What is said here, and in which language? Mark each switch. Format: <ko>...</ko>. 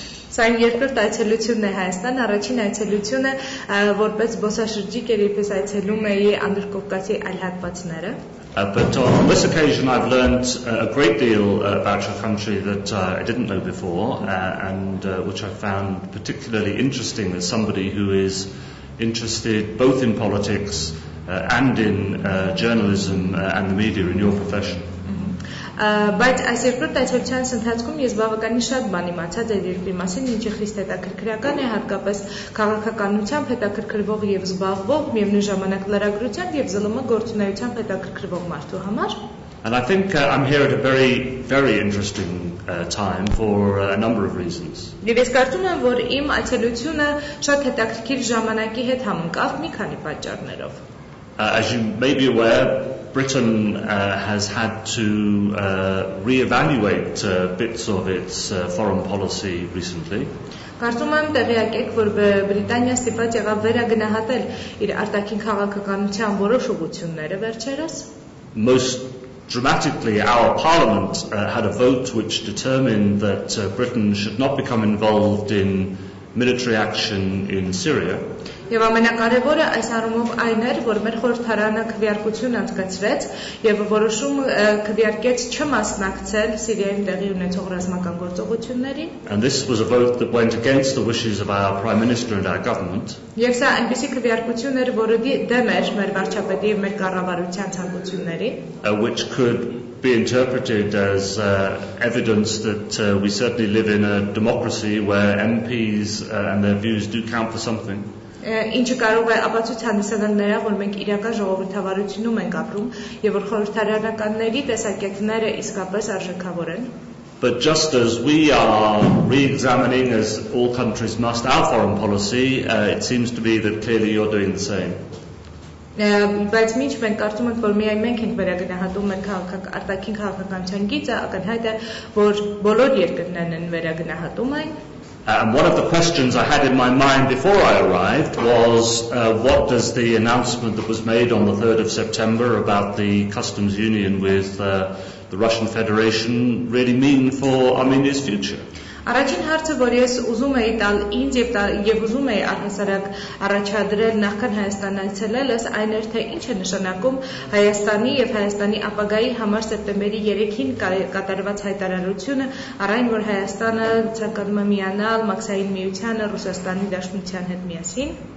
<hy>Սա իմ երկրորդ այցելությունն է Հայաստան, առաջին այցելությունը որպես զբոսաշրջիկ էր, երբ ես այցելում էի Անդրկովկասի այլ հատվածները.</hy> <en>But on this occasion I've learned a great deal about your country that I didn't know before and which I found particularly interesting as somebody who is interested both in politics and in journalism and the media in your profession.</en> <hy>Բայց այս երկրորդ այցելության ընթացքում ես բավականին շատ բան իմացա ձեր երկրի մասին, ինչը խիստ հետաքրքրական է, հատկապես քաղաքականությամբ հետաքրքրվող եւ զբաղվող, միևնույն ժամանակ լրագրության եւ ԶԼՄ գործունեությամբ հետաքրքրվող մարդու համար.</hy> <en>And I think I'm here at a very, very interesting time for a number of reasons.</en> <hy>Եվ ես կարծում եմ, որ իմ այցելությունը շատ հետաքրքիր ժամանակի հետ համընկավ մի քանի պատճառներով.</hy> <en>As you may be aware, Britain has had to re-evaluate bits of its foreign policy recently.</en> <hy>Կարծում եմ տեղյակ եք, որ Բրիտանիան ստիպված եղավ վերագնահատել իր արտաքին քաղաքականության որոշ ուղղությունները վերջերս.</hy> <en>Most dramatically, our Parliament had a vote which determined that Britain should not become involved in military action in Syria.</en> <hy>Եվ ամենակարևորը այս առումով այն էր, որ մեր խորհրդարանը քվեարկություն անցկացրեց եւ որոշում քվեարկեց չմասնակցել Սիրիայում տեղի ունեցող ռազմական գործողություններին.</hy> <en>And this was a vote that went against the wishes of our Prime Minister and our government.</en> <hy>Եվ սա այնպիսի քվեարկություն էր, որը դեմ էր մեր վարչապետի եւ մեր կառավարության ցանկությունների.</hy> <en>Which could be interpreted as evidence that we certainly live in a democracy where MPs and their views do count for something.</en> <hy>Ինչը կարող է ապացույց հանդիսանալ նրա, որ մենք իրական ժողովրդավարությունում ենք ապրում եւ որ խորհրդարանականների տեսակետները իսկապես արժեքավոր են.</hy> <en>But just as we are re-examining, as all countries must, our foreign policy, it seems to be that clearly you're doing the same.</en> <hy>Բայց ինչ մենք կարծում ենք, որ միայն մենք ենք վերագնահատում մեր արտաքին քաղաքականության գիծը, ակնհայտ է, որ բոլոր երկրներն են վերագնահատում այն.</hy> <en>And one of the questions I had in my mind before I arrived was what does the announcement that was made on the 3rd of September about the customs union with the Russian Federation really mean for Armenia's future?</en> <hy>Առաջին հարցը, որ ես ուզում էի տալ ինձ եւ ուզում էի առհասարակ առաջադրել նախքան Հայաստան այցելելս, այն էր, թե ինչ է նշանակում Հայաստանի եւ Հայաստանի ապագայի համար սեպտեմբերի 3-ին կատարված հայտարարությունը, առայն որ Հայաստանը ցանկանում է միանալ Մաքսային միությանը Ռուսաստանի Դաշնության հետ միասին.</hy>